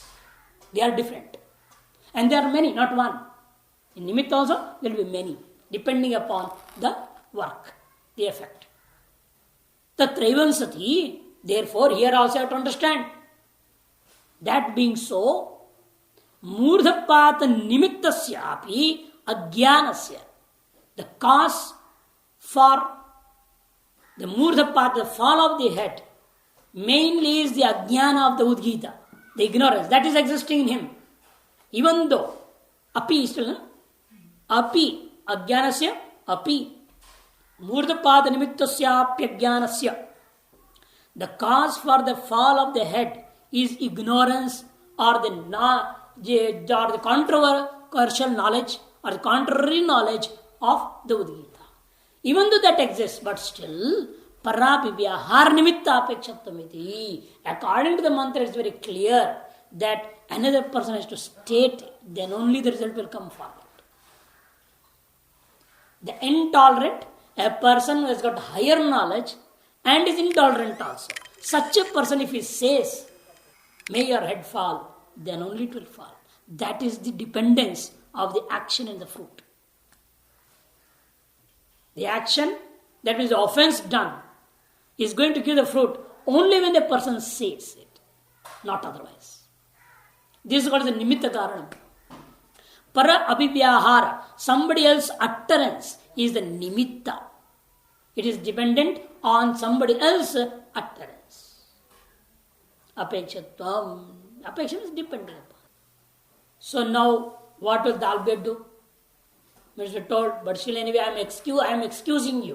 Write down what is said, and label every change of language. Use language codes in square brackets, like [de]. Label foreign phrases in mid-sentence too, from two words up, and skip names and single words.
[en] They are different. And there are many, not one. In nimitta also, there will be many, depending upon the work, the effect. [sa] तत्रैवं सति, [en] therefore, here also you have to understand. That being so, [sa] मूर्धपात निमित्तस्यापि अज्ञानस्य. [en] The cause for the murdhapata, the fall of the head, mainly is the ajnana of the udgita, the ignorance that is existing in him. Even though api is still, [sa] अपि अज्ञानस्य, अपि मूर्धपद निमित्तस्यापि. [en] The cause for the fall of the head is ignorance or the the controversial knowledge or the contrary knowledge of the Udgita. Even though that exists, but still, [sa] परपि व्यहर् निमित्त अपेक्षप्तमिति. [en] According to the mantra, it's very clear that another person has to state, then only the result will come forward. The intolerant, a person who has got higher knowledge and is intolerant also. Such a person, if he says, may your head fall, then only it will fall. That is the dependence of the action and the fruit. The action, that means the offense done, is going to give the fruit only when the person says it, not otherwise. This is called the [sa] निमित्त कारणम्। पर अभिव्याहार, [en] somebody else's utterance is the nimitta. It is dependent on somebody else's utterance. Apekshatvam. Apeksha is dependent upon. So now, what will the Dalbhya do? Means we told, but still anyway, I am excusing you.